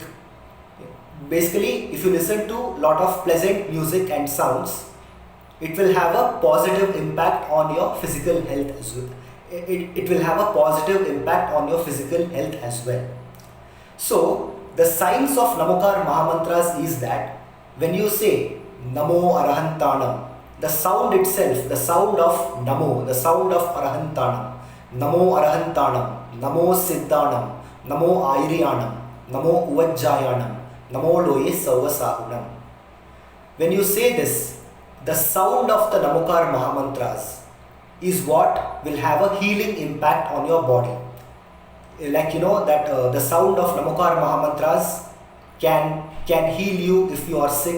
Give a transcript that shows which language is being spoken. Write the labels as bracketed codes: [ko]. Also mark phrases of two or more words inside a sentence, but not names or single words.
[en] Basically, if you listen to lot of pleasant music and sounds, it will have a positive impact on your physical health as well. It will have a positive impact on your physical health as well. So the science of Namokaar Mahamantras is that when you say [pra] Namo Arahantanam, [en] the sound itself, the sound of Namo, the sound of Arahantanam, [pra] Namo Arahantanam, Namo Siddhanam, Namo Airiyanam, Namo Uvajjayanam, Namo Loye Savasahunam. [en] When you say this, the sound of the Namokaar Mahamantras is what will have a healing impact on your body. Like that the sound of Namokaar Mahamantras can heal you if you are sick.